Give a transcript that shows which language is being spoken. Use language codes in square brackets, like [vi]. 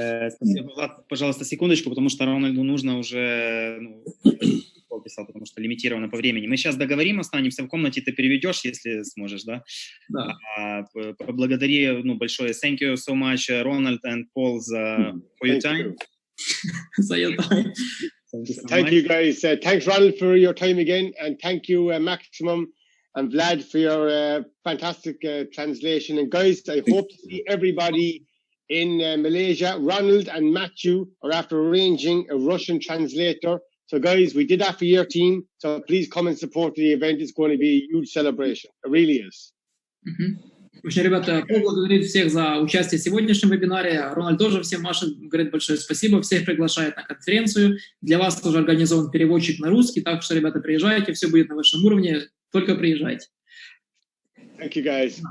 [ru] Спасибо, Влад, пожалуйста, секундочку, потому что Рональду нужно уже писал, потому что лимитировано по времени. Мы сейчас договорим, останемся в комнате, ты переведешь, если сможешь, да? Да. Поблагодари большое. [en] Thank you so much, Ronald and Paul, for your time. [ru] За [en] your time. Thank you, guys. Thanks, Ronald, for your time again, and thank you, Maximum and Vlad, for your fantastic translation. And guys, I hope to see everybody in Malaysia. Ronald and Matthew are after arranging a Russian translator. So guys, we did that for your team. So please come and support the event. It's going to be a huge celebration. It really is. [ru] В общем, ребята, Пол благодарит всех за участие в сегодняшнем вебинаре. Рональд тоже всем машет, говорит большое спасибо. Всех приглашает на конференцию. Для вас тоже организован переводчик на русский. Так что, ребята, приезжайте, все будет на вашем уровне. Только приезжайте. [en] Thank you, guys.